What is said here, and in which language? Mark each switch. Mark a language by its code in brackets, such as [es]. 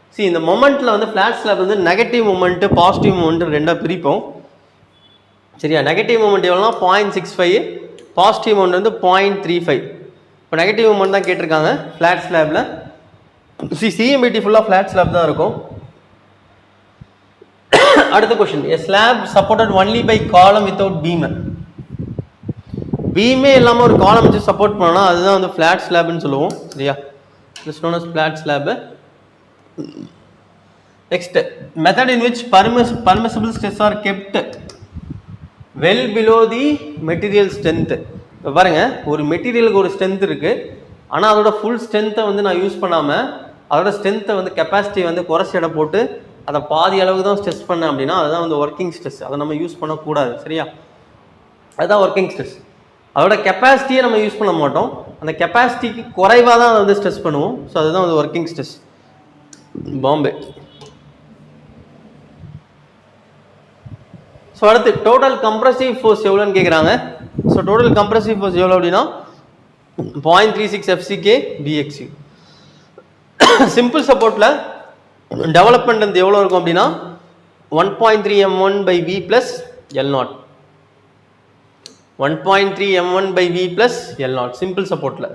[ta] இந்த மொமெண்ட்டில் வந்து flat slab வந்து நெகட்டிவ் மொமெண்ட்டு பாசிட்டிவ் மொமெண்ட்டு ரெண்டாக பிரிப்போம். சரியா? நெகட்டிவ் மொமெண்ட் எவ்வளோனா 0.65, பாசிட்டிவ் மொமெண்ட் வந்து 0.35. இப்போ நெகட்டிவ் மொமெண்ட் தான் கேட்டிருக்காங்க ஃப்ளாட் ஸ்லாபில். சிஎம்பிடி ஃபுல்லாக ஃப்ளாட் ஸ்லாப் தான் இருக்கும். [en] அடுத்த question, a slab supported only by column without beam. [ta] பீமே இல்லாமல் ஒரு காலம் வச்சு சப்போர்ட் பண்ணோம்னா அதுதான் வந்து ஃப்ளாட் ஸ்லாப்னு சொல்லுவோம். [en] சரியா? this known as flat slab. Next, method in which permissible stress are kept well below the material strength. [ta] இப்போ பாருங்க, ஒரு மெட்டீரியலுக்கு ஒரு ஸ்ட்ரென்த் இருக்கு, ஆனால் அதோட ஃபுல் ஸ்ட்ரென்த்தை வந்து நான் யூஸ் பண்ணாமல் அதோட ஸ்ட்ரென்த்தை வந்து கெப்பாசிட்டி வந்து குறைச்சி இடம் போட்டு அதை பாதி அளவுக்கு தான் ஸ்ட்ரெஸ் பண்ணேன் அப்படின்னா அதுதான் வந்து ஒர்க்கிங் ஸ்ட்ரெஸ். அதை நம்ம யூஸ் பண்ணக்கூடாது. சரியா? அதுதான் ஒர்க்கிங் ஸ்ட்ரெஸ். அதோட கெப்பாசிட்டியை நம்ம யூஸ் பண்ண மாட்டோம், அந்த கெப்பாசிட்டிக்கு குறைவாக தான் அதை வந்து ஸ்ட்ரெஸ் பண்ணுவோம். ஸோ அதுதான் வந்து ஒர்க்கிங் ஸ்ட்ரெஸ். பாம்பே. ஸோ அடுத்து டோட்டல் கம்ப்ரசிவ் ஃபோர்ஸ் எவ்வளோன்னு கேட்குறாங்க. ஸோ டோட்டல் கம்ப்ரசிவ் ஃபோர்ஸ் எவ்வளோ அப்படின்னா 0.36 FCK BXU. சிம்பிள் சப்போர்ட்டில் டெவலப்மெண்ட் வந்து எவ்வளோ இருக்கும் அப்படின்னா 1.3 M1 by V plus L0. 1.3 M1 by V plus L0 simple சப்போர்ட்டில்.